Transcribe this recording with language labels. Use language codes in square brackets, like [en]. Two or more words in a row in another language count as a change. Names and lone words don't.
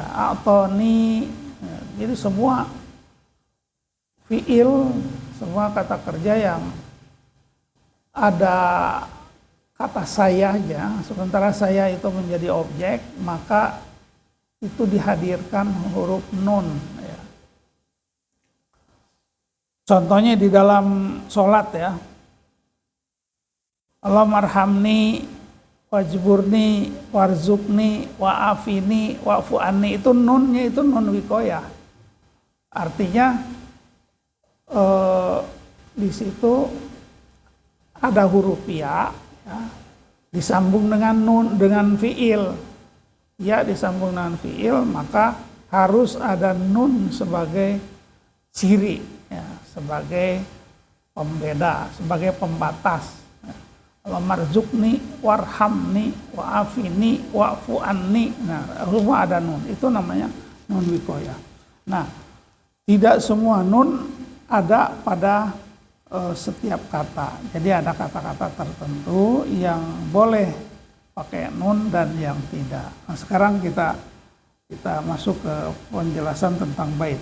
[id] Atoni, nah, jadi semua fiil, semua kata kerja yang ada kata sayanya, sementara saya itu menjadi objek, maka itu dihadirkan huruf nun. Ya. Contohnya di dalam sholat ya, [ar] اللهم ارحمني واجبرني وارزقني وعافني واعف عني, [id] itu nunnya itu [ar] نون وقاية. [id] Artinya di situ ada huruf ya, disambung dengan nun, dengan fiil. Ya disambung dengan fiil, maka harus ada nun sebagai ciri, ya, sebagai pembeda, sebagai pembatas. Kalau marzukni, [ar] وارحمني، وعافني، واعف عني, [id] nah semua ada nun, itu namanya [ar] نون وقاية. [id] Nah, tidak semua nun ada pada setiap kata. Jadi ada kata-kata tertentu yang boleh pakai nun dan yang tidak. Nah, sekarang kita masuk ke penjelasan tentang bait.